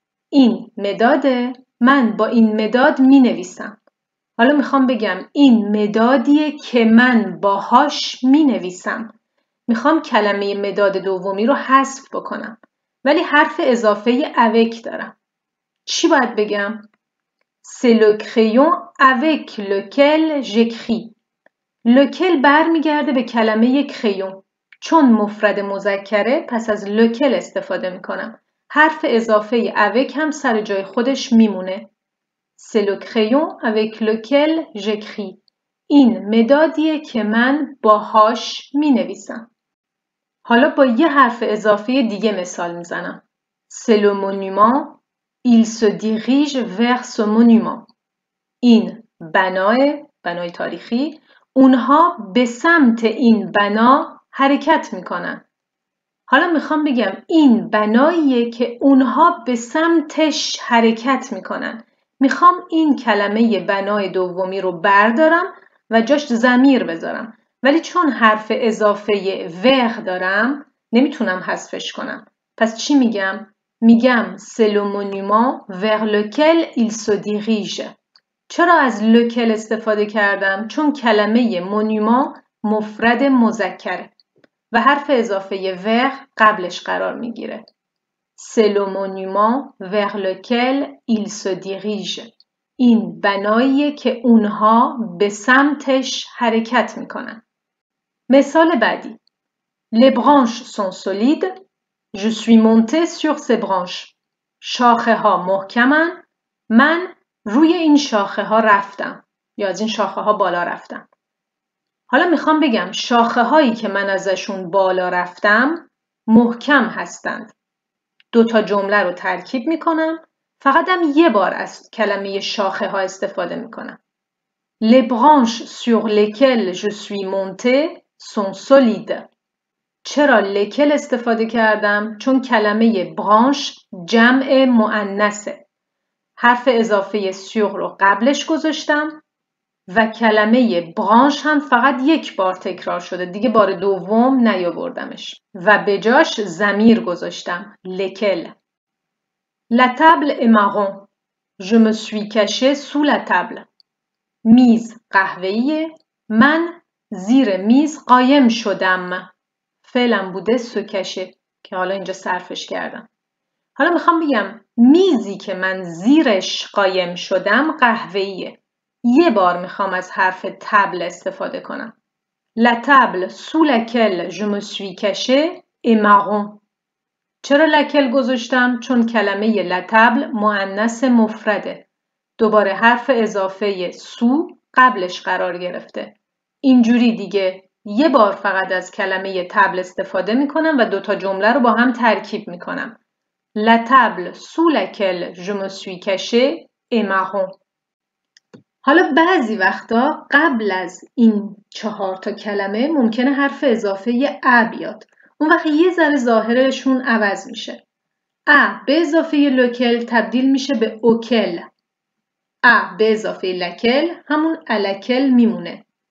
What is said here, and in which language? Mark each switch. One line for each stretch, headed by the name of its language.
Persian: این مداده. من با این مداد می نویسم. حالا میخوام بگم این مدادیه که من باهاش می نویسم. میخوام کلمه مداد دومی رو حذف بکنم. ولی حرف اضافه avec دارم. چی باید بگم؟
French: C'est le crayon avec lequel j'écris.
Persian: lequel برمیگرده به کلمه crayon. چون مفرد مذکره پس از lequel استفاده میکنم. حرف اضافه avec هم سر جای خودش میمونه.
French: C'est le crayon avec lequel j'écris.
Persian: این مدادیه که من باهاش مینویسم. حالا با یه حرف اضافه دیگه مثال میزنم.
French: C'est le monument. Il se dirige vers ce monument.
Persian: این بنای تاریخی. اونها به سمت این بنا حرکت میکنن. حالا میخوام بگم این بناییه که اونها به سمتش حرکت میکنن. میخوام این کلمه بنای دومی رو بردارم و جاش ضمیر بذارم. ولی چون حرف اضافه vers دارم نمیتونم حذفش کنم. پس چی میگم؟ میگم
French: c'est le monument vers lequel il se dirige.
Persian: چرا از lequel استفاده کردم؟ چون کلمه monument مفرد مذکره و حرف اضافه vers قبلش قرار میگیره.
French: C'est le monument vers lequel il se dirige.
Persian: این بناییه که اونها به سمتش حرکت میکنن. مثال بعدی.
French: Les branches sont solides. Je suis monté sur ces branches.
Persian: شاخه ها محکمن. من روی این شاخه ها رفتم یا از این شاخه ها بالا رفتم. حالا میخوام بگم شاخه هایی که من ازشون بالا رفتم محکم هستند. 2 تا جمله رو ترکیب میکنم. فقط هم یه بار از کلمه شاخه ها استفاده میکنم.
French: Les branches sur lesquelles je suis monté sont solides.
Persian: چرا lesquelles استفاده کردم؟ چون کلمه برانش جمع مؤنثه. حرف اضافه sur رو قبلش گذاشتم و کلمه برانش هم فقط 1 بار تکرار شده. دیگه بار دوم نیاوردمش و به جاش ضمیر گذاشتم.
French: lesquelles. La table est marron. Je me suis caché sous la table.
Persian: میز قهوه‌ایه. من زیر میز قایم شدم. فعلم بوده سکشه که حالا اینجا صرفش کردم. حالا میخوام بگم میزی که من زیرش قایم شدم قهوه‌ایه. یه بار میخوام از حرف تبل استفاده کنم.
French: La table sous laquelle je me suis caché est marron.
Persian: چرا لکل گذاشتم؟ چون کلمه لتبل مؤنث مفرده. دوباره حرف اضافه سو قبلش قرار گرفته. اینجوری دیگه یه بار فقط از کلمه تبل استفاده میکنم و 2 تا جمله رو با هم ترکیب میکنم.
French: La table sous laquelle je me suis caché est marron.
Persian: حالا بعضی وقتا قبل از این 4 تا کلمه ممکنه حرف اضافه ا بیاد. اون وقت یه ذره ظاهرشون عوض میشه. ا به اضافه لوکل تبدیل میشه به اوکل. ا به اضافه لکل همون الکل میمونه.